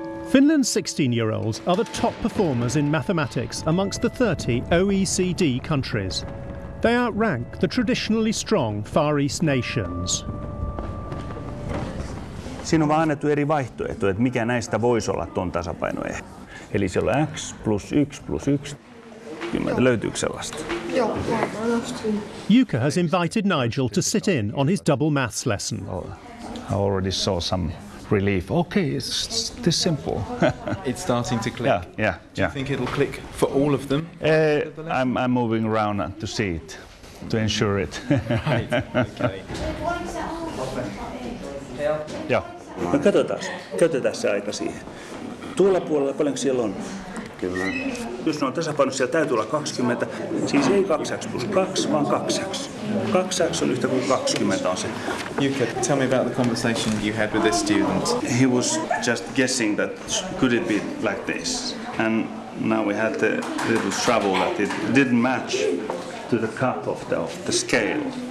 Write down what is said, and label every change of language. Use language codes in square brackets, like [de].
[en] Finland's 16-year-olds are the top performers in mathematics amongst the 30 OECD countries. They outrank the traditionally strong Far East nations. [fi] Siinä on vaan annettu eri vaihtoehtoja, että mikä näistä voisi olla tuon tasapainoehto. Eli siellä on x plus 1 plus 1. Kymmentä, löytyykö sellaista? Joo. [en] Jukka has invited Nigel to sit in on his double maths lesson. I already saw some relief. Okay, it's this simple. It's starting to click. Yeah. Do you think it'll click for all of them? I'm moving around to see it, to ensure it. Right, okay. [fi] Joo. No katsotaan. Käytetään se aika siihen. Tuolla puolella paljonko siellä on? Kyllä. Jos ne on tasapainossa, siellä täytyy olla 20. Siis ei 2x plus 2, vaan 2x. 2x on yhtä kuin 20 on se. [en] Jukka, tell me about the conversation you had with this student. He was just guessing that could it be like this. And now we had a little trouble that it didn't match to the cut of the scale.